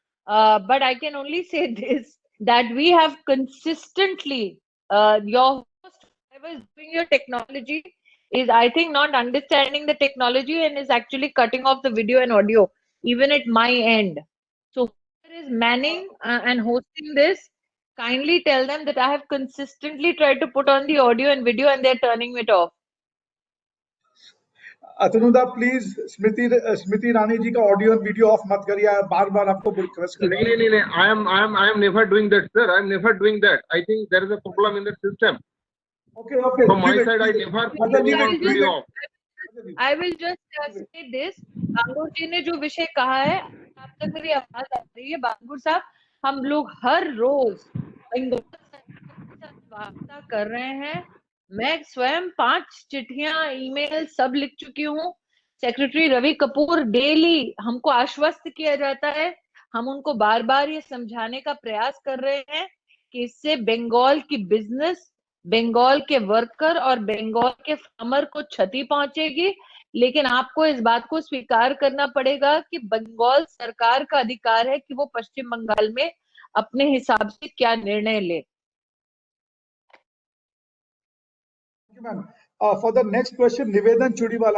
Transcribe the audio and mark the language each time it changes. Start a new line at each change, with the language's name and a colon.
English: But I can only say this, that we have consistently, your host, whoever is doing your technology, is I think not understanding the technology and is actually cutting off the video and audio, even at my end. So whoever is manning and hosting this, kindly tell them that I have consistently tried to put on the audio and video and they're turning it off.
Hindi: अतनुदा please स्मृति रानी जी का audio और video of मत करिए, बार बार आपको request कर रहा हूं।
English: नहीं, I am never doing that, sir. I am never doing that. I think there is a problem in the system. Okay. From my side, I never put anyone video off. I will just say this.
Hindi: बांगुर जी ने जो विषय कहा है, आप तक मेरी आवाज आ रही है बांगुर साहब? हम लोग हर रोज बंगाल सरकार के साथ वार्ता कर रहे हैं। मैं स्वयं 5 चिट्ठियां, ईमेल सब लिख चुकी हूँ। सेक्रेटरी रवि कपूर डेली हमको आश्वस्त किया जाता है। हम उनको बार बार ये समझाने का प्रयास कर रहे हैं कि इससे बंगाल की बिजनेस, बंगाल के वर्कर और बंगाल के फार्मर को क्षति पहुंचेगी। लेकिन आपको इस बात को स्वीकार करना पड़ेगा कि बंगाल सरकार का अधिकार है कि वो पश्चिम बंगाल में अपने हिसाब से क्या निर्णय ले।
English: Ma'am, for the next question, Nivedan Chudiwal.